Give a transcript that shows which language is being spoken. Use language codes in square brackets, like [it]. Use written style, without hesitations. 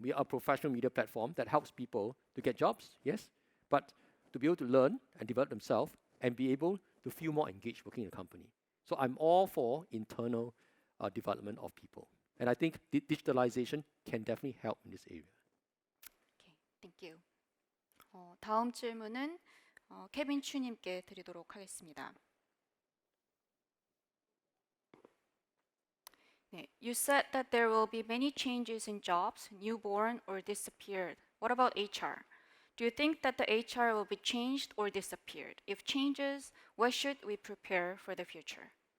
[en] We are a professional media platform that helps people to get jobs, yes, but to be able to learn and develop themselves and be able to feel more engaged working in a company. So I'm all for internal development of people. And I think digitalization can definitely help in this area. Okay, thank you. [ko] 다음 질문은 케빈 추님께 드리도록 하겠습니다. [en] 네, you said that there will be many changes in jobs, newborn or disappeared. What about HR? Do you think that the HR will be changed or disappeared? If changes, what should we prepare for the future?